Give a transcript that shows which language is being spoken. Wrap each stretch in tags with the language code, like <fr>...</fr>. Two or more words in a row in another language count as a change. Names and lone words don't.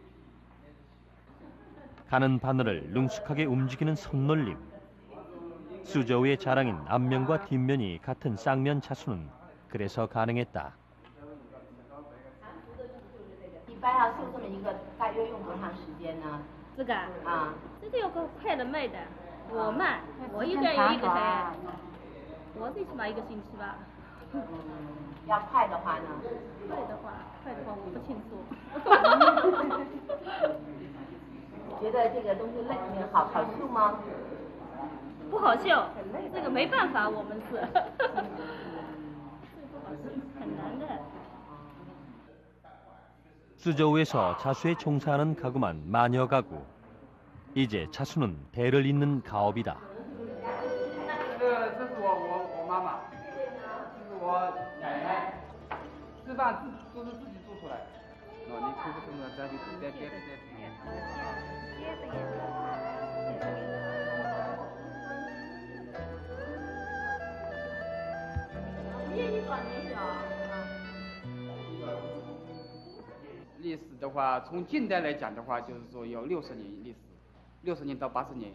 <ko>가는 바늘을 능숙하게 움직이는 손놀림. 수저우의 자랑인 앞면과 뒷면이 같은 쌍면 자수는 그래서 가능했다.</ko> <zh>一般要绣这么一个，大约用多长时间呢？这个啊，这个有个快的慢的，我慢，我一个人有一个才，我最起码1个星期吧。要快的话呢？快的话我不清楚。觉得这个东西好绣吗？不好笑，这个没办法，我们是很难的。</zh> <ko>수저우에서 자수에 종사하는 가구만 마녀 가구. 이제 자수는 대를 잇는 가업이다.</ko> <zh>这是我妈妈，这是我奶奶，吃饭都是自己做出来的。哦，你可不可以再。历史的话，从近代来讲的话，就是说有60年历史，60年到80年。</zh>